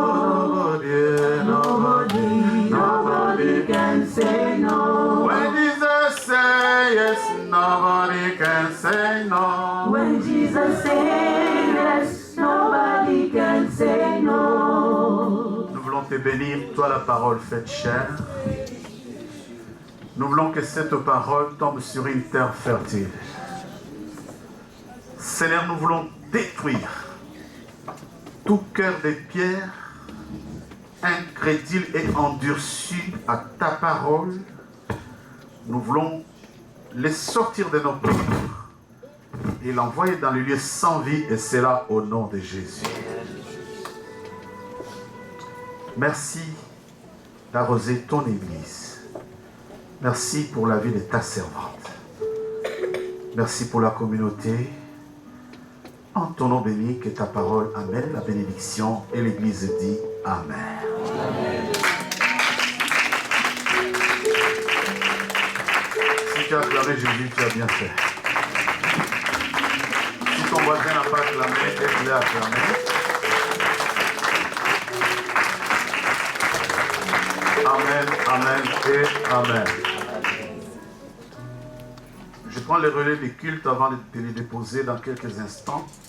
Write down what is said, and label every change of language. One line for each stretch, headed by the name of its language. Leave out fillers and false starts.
English: Nobody, nobody, nobody can say no. When Jesus say yes, nobody can say no. When Jesus says yes, nobody can say no.
French: Nous voulons te bénir, toi la parole faite chair. Nous voulons que cette parole tombe sur une terre fertile. Seigneur, nous voulons détruire tout cœur de pierre, incrédule et endurci à ta parole. Nous voulons les sortir de nos corps et l'envoyer dans le lieu sans vie, et c'est là au nom de Jésus. Merci d'arroser ton Église. Merci pour la vie de ta servante. Merci pour la communauté. En ton nom béni, que ta parole amène la bénédiction, et l'Église dit Amen. Amen. Si tu as acclamé Jésus, tu as bien fait. Si ton voisin n'a pas acclamé, aide-le à acclamer. Amen, amen et amen. Je prends les relais des cultes avant de les déposer dans quelques instants.